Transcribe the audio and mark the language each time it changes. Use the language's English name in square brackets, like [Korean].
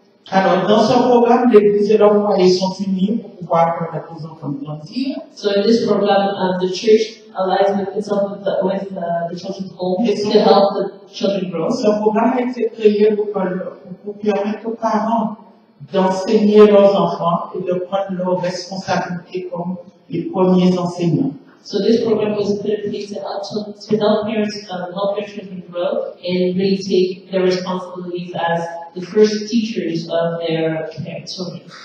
[French] Alors, dans ce programme, l'église et leurs foyers sont unis pour pouvoir permettre aux enfants de grandir. [English] So, in this program, the church allies with itself with the children's home to help the children grow. [French] Ce programme a été créé pour permettre aux parents d'enseigner leurs enfants et de prendre leurs responsabilités comme les premiers enseignants. [English] So this program was put in place to help parents help their children grow and really take their responsibilities as the first teachers of their children.